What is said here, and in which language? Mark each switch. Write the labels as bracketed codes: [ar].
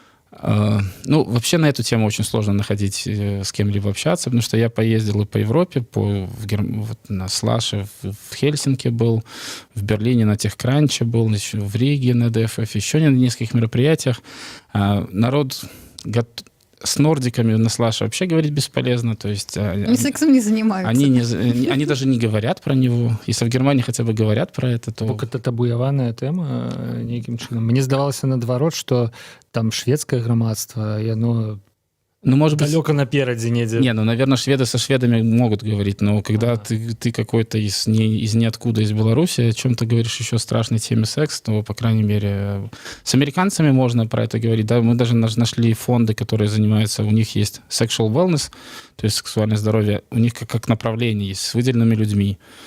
[ru] Ну, вообще на эту тему очень сложно находить с кем-либо общаться, потому что я поездил и по Европе, на Слаше, в Хельсинки был, в Берлине на Техкранче был, в Риге на ДФФ, еще на нескольких мероприятиях. Народ с нордиками на Слаше вообще говорить бесполезно. То есть, они сексом не занимаются. Они даже не говорят про него. Если в Германии хотя бы говорят про это, то... [be] Бо гэта табуяваная тэма нейкім чынам. Мне здавалася наадварот, што там шведскае грамадства, яно [ru] может быть, [be] далёка наперадзе недзе. [ru] Не, наверное, шведы со шведами могут говорить, но когда ты какой-то из ниоткуда, из Беларуси, о чем-то говоришь еще о страшной теме секс, то, по крайней мере, с американцами можно про это говорить. Да? Мы даже нашли фонды, которые занимаются, у них есть sexual wellness, то есть сексуальное здоровье, у них как направление есть с выделенными людьми.